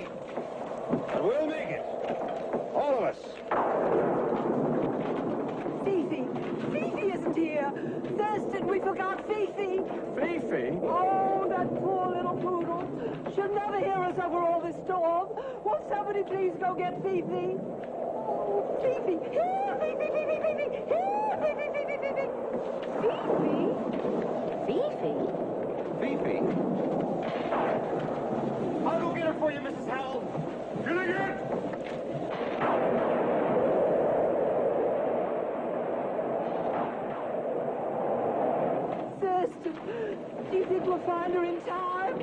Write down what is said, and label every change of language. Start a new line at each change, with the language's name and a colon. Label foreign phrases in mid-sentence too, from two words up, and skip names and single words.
English: But we'll make it. All of us. Fifi! Fifi isn't here! Thurston, we forgot Fifi! Fifi? Oh, that poor little poodle. She'll never hear us over all this storm. Won't somebody please go get Fifi? Oh, Fifi! Here, Fifi, Fifi, Fifi! Here, Fifi, Fifi, Fifi! Fifi? Fifi. I'll go get her for you, Mrs. Hale. Gilligan! Thurston, do you think we'll find her in time?